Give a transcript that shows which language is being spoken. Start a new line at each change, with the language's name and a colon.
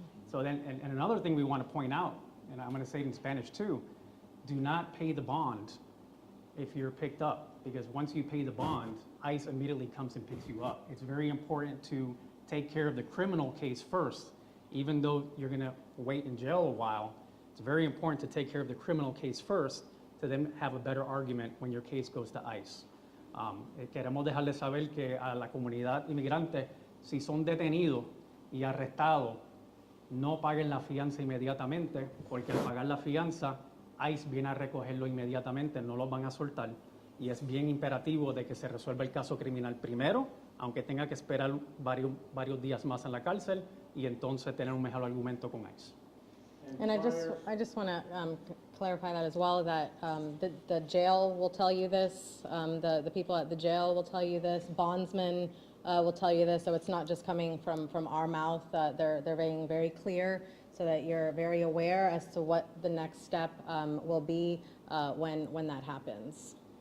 English: So then, and another thing we want to point out, and I'm going to say it in Spanish too, do not pay the bond if you're picked up, because once you pay the bond, ICE immediately comes and picks you up. It's very important to take care of the criminal case first, even though you're going to wait in jail a while. It's very important to take care of the criminal case first to then have a better argument when your case goes to ICE.
Spanish: Queremos dejarles saber que a la comunidad inmigrante, si son detenidos y arrestados, no paguen la fianza inmediatamente, porque al pagar la fianza, ICE viene a recogerlo inmediatamente, no los van a soltar. Y es bien imperativo de que se resuelva el caso criminal primero, aunque tenga que esperar varios días más en la cárcel, y entonces tener un mejor argumento con ICE.
English: And I just want to clarify that as well, that the jail will tell you this, the people at the jail will tell you this, bondsmen will tell you this, so it's not just coming from our mouth. They're being very clear so that you're very aware as to what the next step will be when that happens.